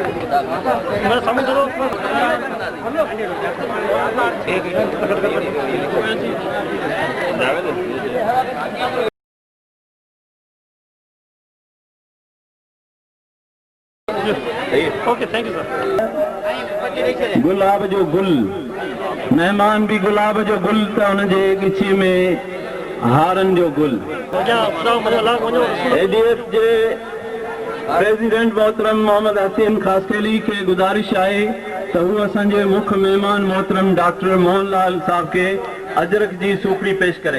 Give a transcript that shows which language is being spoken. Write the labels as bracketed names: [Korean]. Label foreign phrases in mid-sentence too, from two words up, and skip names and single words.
[English] okay, thank you sir. [Sindhi] गुलाब जो गुल, मेहमान भी गुलाब जो गुल त उनजे गिची में हारन जो गुल। एडीएफ जे प्रेसिडेंट मोहतरम मोहम्मद हसीन खासकेली के गुजारिश है तो वो असांजे मुख्य मेहमान मोहतरम डॉक्टर मोहनलाल साहब के अजरक जी सूखड़ी पेश करे।